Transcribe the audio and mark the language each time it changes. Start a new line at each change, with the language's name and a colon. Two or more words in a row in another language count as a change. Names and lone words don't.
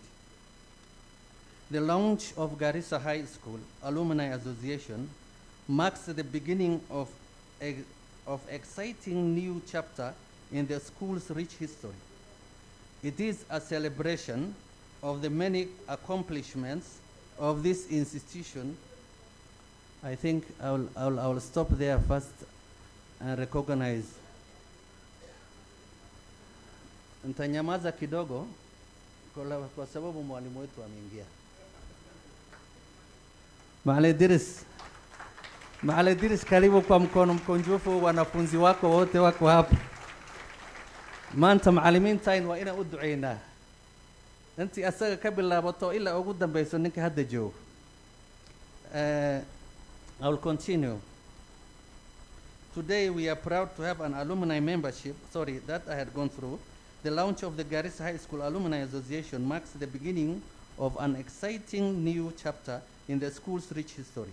English: The launch of Garissa High School Alumni Association marks the beginning of exciting new chapter in the school's rich history. It is a celebration of the many accomplishments of this institution. I think I will stop there first and recognize.
Swahili: Nitanyamaza kidogo kwa sababu mwalimu wetu ameingia. Maale Diris, karibu kwa mkono mkunjufu, wanafunzi wako wote wako hapa.
Somali: Maanta macallimiintayn waa inaan u duceynaa. Intii asaga ka bilaabato ilaa ugu dambayso ninka hadda joogo.
English: I will continue. Today we are proud to have an alumni membership, that I had gone through. The launch of the Garissa High School Alumni Association marks the beginning of an exciting new chapter in the school's rich history.